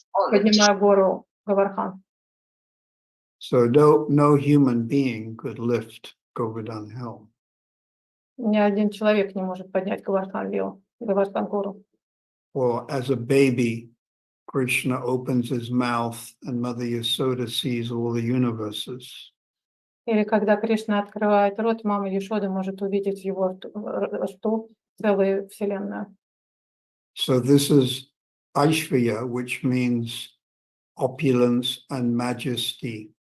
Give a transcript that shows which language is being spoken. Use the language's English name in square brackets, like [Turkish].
[Russian] Поднимая гору Гавардхан. [English] So no human being could lift Govardhan Hill. [Russian] Ни один человек не может поднять Гавардхан гору. [English] Or as a baby, Krishna opens his mouth and Mother Yasoda sees all the universes. [Russian] Или когда Кришна открывает рот, мама Яшода может увидеть в его рту целую вселенную. [English] So this is Aishvarya, which means opulence and majesty.